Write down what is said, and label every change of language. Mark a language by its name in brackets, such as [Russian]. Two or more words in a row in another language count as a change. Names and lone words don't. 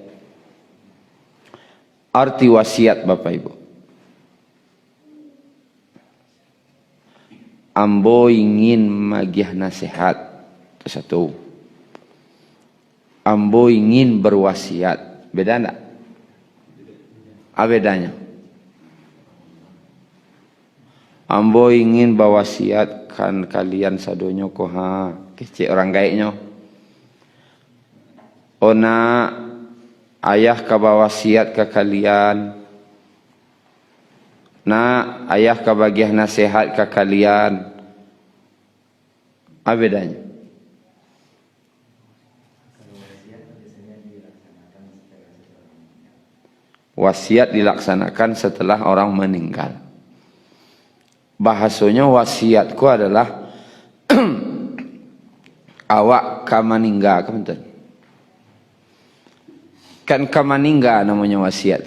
[Minangkabau] Arti wasiat Bapak Ibu, ambo ingin magih nasihat, itu satu. Ambo ingin berwasiat, beda enggak? Apa bedanya? Ambo ingin bawasiatkan kalian sadonyo koha, kecik orang gaiknya. Ona ayah ka bawasiat ke kalian. Na ayah ka bagiah nasihat ke kalian. [Indonesian] Apa bedanya? Wasiat dilaksanakan setelah orang meninggal. [Minangkabau] Bahasanya wasiatku adalah awak kamaningga, kan kamaningga namanya wasiat.